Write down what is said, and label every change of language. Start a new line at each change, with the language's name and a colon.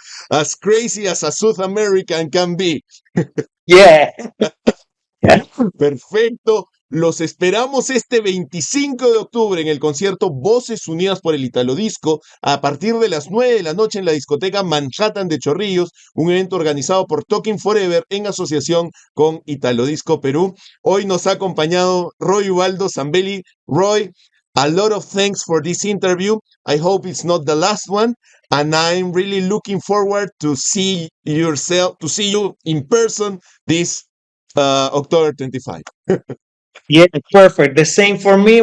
English: As crazy as a South American can be. Yeah.
Spanish: Perfecto. Los esperamos este 25 de octubre en el concierto Voces Unidas por el Italodisco a partir de las 9 de la noche en la discoteca Manhattan de Chorrillos, un evento organizado por Talking Forever en asociación con Italodisco Perú. Hoy nos ha acompañado Roy Ubaldo Zambelli.
English: Roy, a lot of thanks for this interview. I hope it's not the last one, and I'm really looking forward to see you in person this October 25. Yeah, perfect. The same for me.